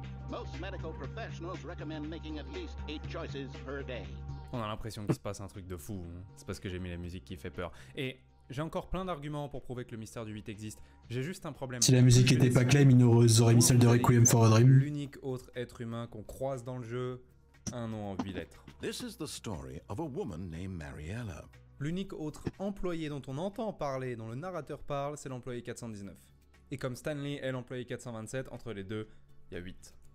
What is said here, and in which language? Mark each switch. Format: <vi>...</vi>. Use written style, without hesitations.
<en>Most medical professionals recommend making at least 8 choices per day.</en> <fr>On a l'impression qu'il se passe un truc de fou. C'est parce que j'ai mis la musique qui fait peur. Et j'ai encore plein d'arguments pour prouver que le mystère du 8 existe. J'ai juste un problème. Si la musique était pas claim, ils auraient mis celle de Requiem for a Dream. L'unique autre être humain qu'on croise dans le jeu, un nom en 8 lettres.</fr> <en>This is the story of a woman named Mariella.</en> <fr>L'unique autre employé dont on entend parler, dont le narrateur parle, c'est l'employé 419. Et comme Stanley est l'employé 427, entre les deux, il y a 8.</fr>